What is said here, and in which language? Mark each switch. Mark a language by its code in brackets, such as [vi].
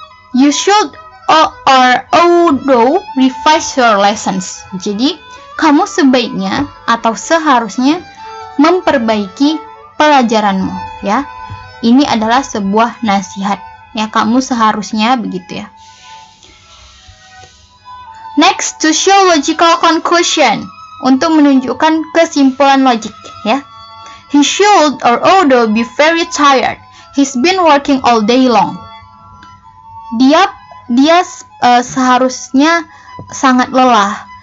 [en] You should or ought revise your lessons. [id] Jadi, kamu sebaiknya atau seharusnya memperbaiki pelajaranmu, ya. Ini adalah sebuah nasihat, ya. Kamu seharusnya begitu, ya. [en] Next, to show logical conclusion, [id] untuk menunjukkan kesimpulan logik, ya. [en] He should or ought be very tired. He's been working all day long. [id] Dia seharusnya sangat lelah.